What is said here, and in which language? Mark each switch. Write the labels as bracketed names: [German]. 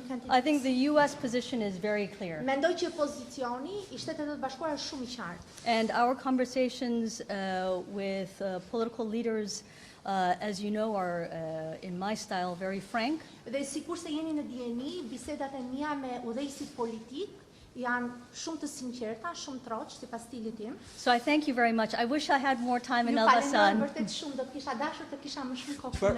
[English] I think the US position is very clear. [Albanian] Mendoj që pozicioni i Shtetet e Bashkuara është shumë i qartë. [English] And our conversations with political leaders, as you know, are in my style very frank. [Albanian] Dhe sikur se jeni në dieni, bisedat e mia me udhëheqësit politik janë shumë të sinqerta, shumë troq sipas stilit tim. [English] So I thank you very much. I wish I had more time in [Albanian] Ju falenderoj [English] Elbasan. [Albanian] vërtet shumë, do të kisha dashur të kisha më shumë kohë.